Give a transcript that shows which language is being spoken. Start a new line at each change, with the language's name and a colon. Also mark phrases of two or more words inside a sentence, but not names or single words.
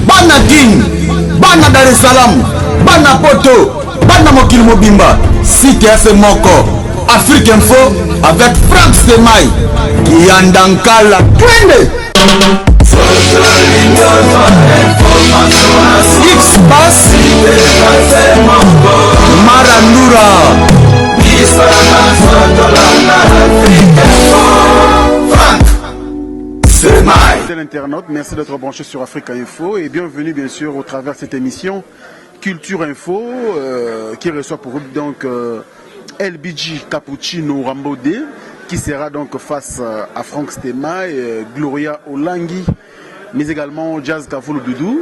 Lingala: bana King, bana Dar es Salaam, bana Poto, bana Mokili Mobimba, site FM Moko, Afrique Info avec Franck Stemai, Kiandankala, twende. X-Bass, Marandura.
French: Internaute, merci d'être branché sur Africa Info et bienvenue bien sûr au travers de cette émission Culture Info qui reçoit pour vous donc LBG Cappuccino Rambodé qui sera donc face à Franck Stemai et Gloria Olangi, mais également Jazz Kavoulou Doudou.